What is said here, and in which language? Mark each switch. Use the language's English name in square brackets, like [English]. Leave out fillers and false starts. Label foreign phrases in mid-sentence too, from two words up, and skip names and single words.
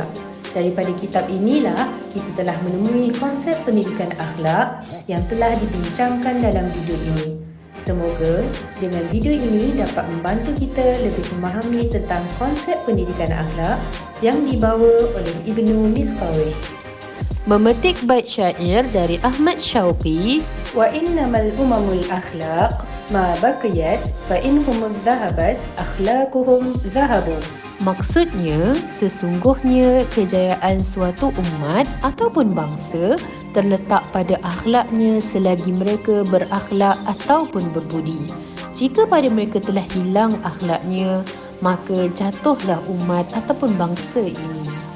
[Malay] Daripada kitab inilah, kita telah menemui konsep pendidikan akhlak yang telah dibincangkan dalam video ini. Semoga dengan video ini dapat membantu kita lebih memahami tentang konsep pendidikan akhlak yang dibawa oleh Ibnu Miskawih. Memetik bait syair dari Ahmad Syauqi, [Arabic] وإنما الأمم الأخلاق ما بقيت فإن هم ذهبت أخلاقهم ذهبوا. [Malay] Maksudnya, sesungguhnya kejayaan suatu umat ataupun bangsa terletak pada akhlaknya selagi mereka berakhlak ataupun berbudi. Jika pada mereka telah hilang akhlaknya, maka jatuhlah umat ataupun bangsa ini.